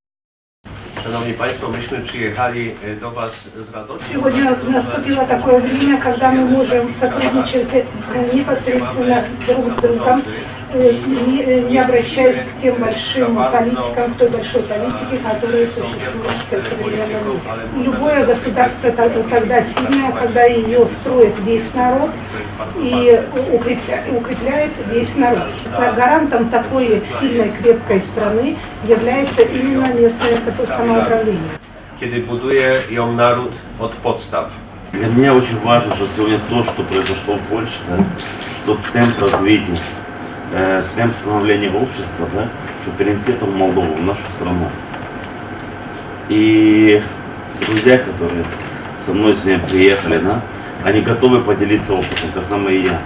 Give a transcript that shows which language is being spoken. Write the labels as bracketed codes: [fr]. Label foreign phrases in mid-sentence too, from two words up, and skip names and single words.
[ru] Сегодня наступило такое время, когда мы можем сотрудничать непосредственно друг с другом, не обращаясь к тем большим политикам, к той большой политике, которая существует в современном мире. Любое государство тогда сильное, когда ее строит весь народ и укрепляет весь народ. Гарантом такой сильной, крепкой страны является именно местное самоуправление. [pl] Kiedy buduje ją naród od podstaw. [ru] Для меня очень важно, что сегодня то, что произошло в Польше, тот темп развития, темп становления общества, что перенести это в Молдову, в нашу страну. И друзья, которые со мной сегодня приехали, они готовы поделиться опытом, так само и я.